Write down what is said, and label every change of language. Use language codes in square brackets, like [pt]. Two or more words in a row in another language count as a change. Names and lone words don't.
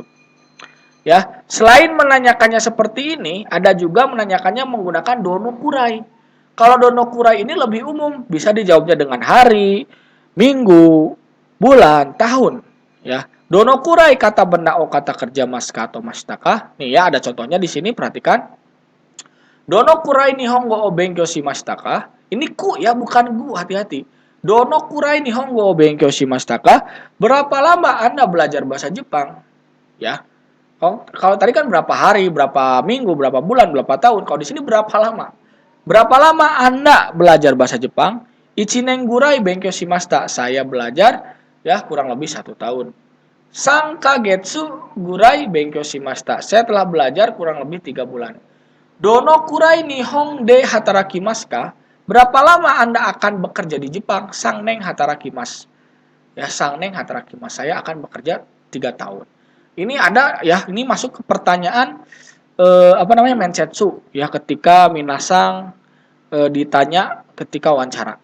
[id] Ya, selain menanyakannya seperti ini, ada juga menanyakannya menggunakan [ja] どのくらい. [id] Kalau [ja] どのくらい [id] ini lebih umum, bisa dijawabnya dengan hari, minggu, bulan, tahun. Ya, [ja] どのくらい [id] kata benda o kata kerja maska atau mashitaka. Nih ya, ada contohnya di sini, perhatikan. [ja] どのくらい 日本語 を 勉強しましたか. [id] Ini ku ya, bukan gu, hati-hati. [ja] どのくらい 日本語 を 勉強しましたか. [id] Berapa lama Anda belajar bahasa Jepang? Ya, kalau tadi kan berapa hari, berapa minggu, berapa bulan, berapa tahun. Kalau di sini berapa lama? Berapa lama Anda belajar bahasa Jepang? [ja] 一年 ぐらい 勉強しました. [id] Saya belajar ya kurang lebih 1 tahun. [ja] 三か月 ぐらい 勉強しました. [id] Saya telah belajar kurang lebih 3 bulan. [ja] どのくらい 日本 で 働きます か? [id] Berapa lama Anda akan bekerja di Jepang? [ja] 三年 働きます. [id] Ya, [ja] 三年 働きます. [id] Saya akan bekerja 3 tahun. Ini ada ya, ini masuk ke pertanyaan mensetsu ya, ketika minasang ditanya ketika wawancara.